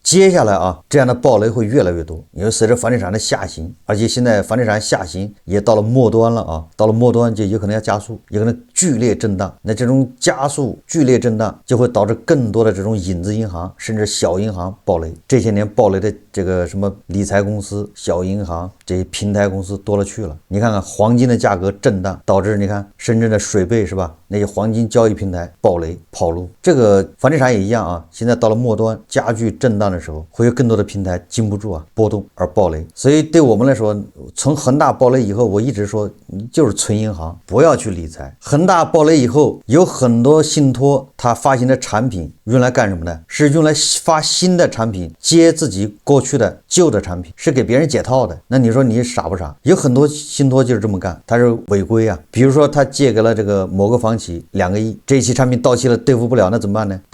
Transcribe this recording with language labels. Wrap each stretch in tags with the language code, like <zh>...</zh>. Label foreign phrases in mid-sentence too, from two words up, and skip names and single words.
<zh>接下来啊，這樣的暴雷會越來越多，因為隨着房地產的下行，而且現在房地產下行也到了末端了啊，到了末端就有可能要加速，有可能剧烈震盪。那這種加速剧烈震盪就会導致更多的這種影子銀行甚至小銀行暴雷。這些年暴雷的這個什麼理財公司、小銀行這些平台公司多了去了。你看看黃金的價格震盪，導致你看深圳的水貝是吧？那些黃金交易平台暴雷跑路。這個房地產也一樣啊，現在到了末端加劇震盪的時候，會有更多的平台經不住啊波動而暴雷。所以對我們來說，從恆大暴雷以後，我一直說你就是存銀行，不要去理財。恆大暴雷以後，有很多信託它發行的產品用來幹什麼呢？是用來發新的產品，接自己過去的舊的產品，是給別人解套的。那你說你傻不傻？有很多信託就是這麼幹，它是違規啊， 比如說他借給了这個某个房企2个亿，这一期产品到期了兑付不了，那怎么办呢？</zh>